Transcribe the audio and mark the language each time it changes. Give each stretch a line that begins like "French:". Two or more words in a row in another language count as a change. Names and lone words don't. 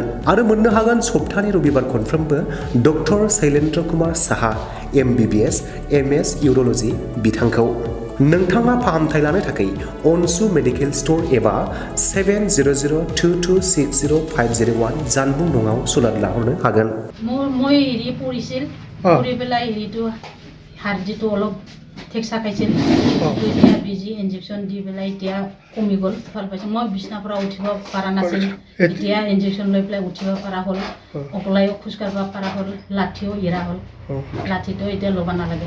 Bodo: आरो मोननो हागोन सप्तानि रबिबार खनफ्रोमबो डक्टर शैलेन्द्र कुमार साहा MBBS MS इउर'ल'जि बिथांखौ। नोंथाङा फाहामथाय लानो थाखाय ANSHU मेडिकेल स्ट'र एबा 7002260501 जानबुं नङाव सुलाद लाहरनो हागोन।
Assamese: মই হেৰি পৰিছিল, পৰি পেলাই হেৰিটো হাৰ্ডিটো অলপ ঠেকচা খাইছিল, এতিয়া বেজি ইনজেকশ্যন দি পেলাই এতিয়া কমি গ'ল, ভাল পাইছোঁ। মই বিছনাৰ পৰা উঠিব পৰা নাছিলোঁ, এতিয়া ইনজেকশ্যন লৈ পেলাই উঠিব পৰা হ'ল, অকলেও খোজকাঢ়িব পৰা হ'ল, লাঠিও এৰা হ'ল, লাঠিটো এতিয়া ল'ব নালাগে,